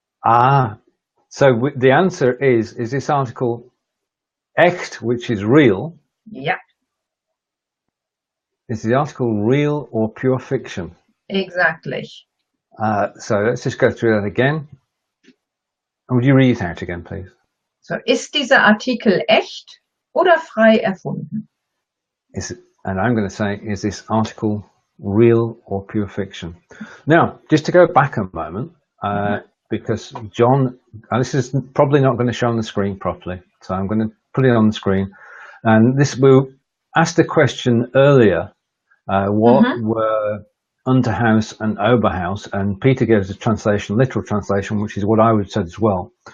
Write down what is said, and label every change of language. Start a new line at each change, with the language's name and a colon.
English: Ah, so the answer is this article echt, which is real? Yeah. Is the article real or pure fiction? Exactly. So let's just go through that again. And would you read it out again, please?
German: So, ist dieser Artikel echt oder frei erfunden?
English: And I'm going to say, is this article real or pure fiction? Now, just to go back a moment, because John, this is probably not going to show on the screen properly, so I'm going to put it on the screen. And this, we asked a question earlier, what were Unterhaus and Oberhaus, and Peter gave us a translation, literal translation, which is what I would have said as well.